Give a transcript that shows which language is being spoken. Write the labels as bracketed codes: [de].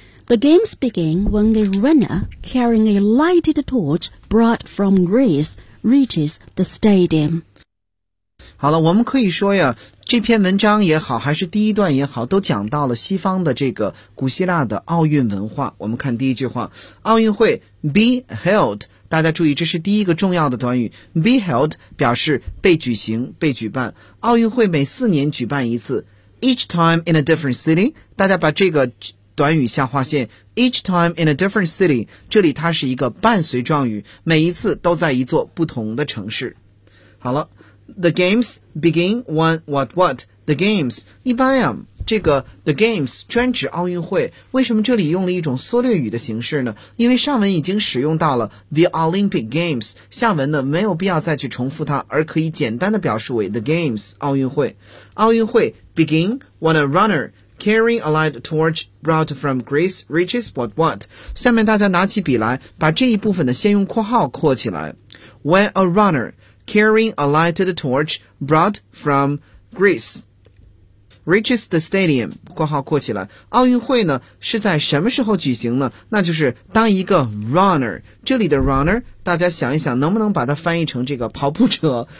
[en] The games begin when a runner carrying a lighted torch brought from Greece reaches the stadium. [zh] 好了，我们可以说呀，这篇文章也好，还是第一段也好，都讲到了西方的这个古希腊的奥运文化。我们看第一句话，奥运会 be held， 大家注意这是第一个重要的短语， be held 表示被举行、被举办。奥运会每四年举办一次， [en] each time in a different city， [zh] 大家把这个短语下划线， each time in a different city， 这里它是一个伴随状语，每一次都在一座不同的城市。 [en] 好了，The games begin when what what? [zh] The games 一般呀，这个 the games 专指奥运会。为什么这里用了一种缩略语的形式呢？因为上文已经使用到了 the Olympic games， 下文呢没有必要再去重复它，而可以简单的表示为 the games 奥运会。 [en] 奥运会 begin when a runner carrying a light torch brought from Greece reaches what what? [zh] 下面大家拿起笔来，把这一部分呢先用括号括起来。 [en] When a runner carrying a lighted torch brought from Greece reaches the stadium， [zh] 括号括起来。奥运会呢是在什么时候举行呢？那就是当一个 runner， 这里的 runner 大家想一想能不能把它翻译成这个跑步者。